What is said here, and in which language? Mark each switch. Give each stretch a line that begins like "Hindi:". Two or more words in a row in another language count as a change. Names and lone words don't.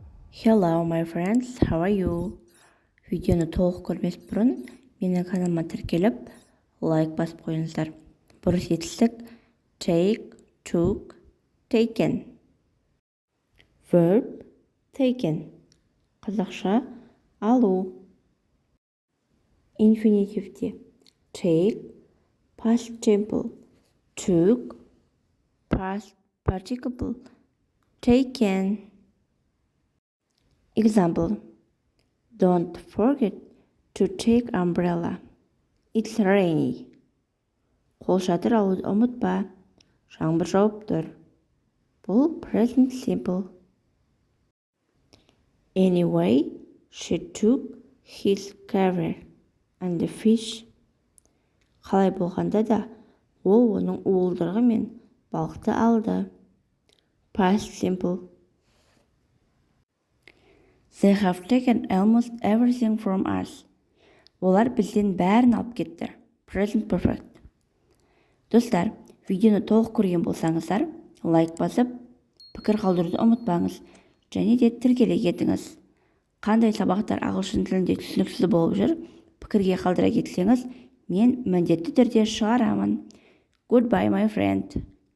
English: Hello my friends, how are you?
Kazakh: Видеоны толық көрмес бұрын менің каналыма тіркеліп, лайк басып қойыңыздар. Бұрыс етістік
English: take, took, taken. Verb taken.
Kazakh: Қазақша алу. Инфинитивте take,
English: past simple, took, past participle, taken. Example: Don't forget to take umbrella. It's rainy.
Kazakh: Қолшатыр алуды ұмытпа. Жаңбыр жауып тұр. Бұл
English: present simple. Anyway, she took his carver and the fish.
Kazakh: Қалай болғанда да, ол оның уылдырығы мен балықты алды.
English: Past simple. They have taken almost everything from us.
Kazakh: Олар бізден бәрін алып кетті.
English: Present perfect.
Kazakh: Достар, видеоны толық көрген болсаңыздар, лайк басып, пікір қалдыруды ұмытпаңыз, және де тіркеле кетіңіз. Қандай сабақтар ағылшын тілінде түсініксіз болып жүр, пікірге қалдыра кетсеңіз, мен міндетті түрде шығарамын.
English: Goodbye, my friend.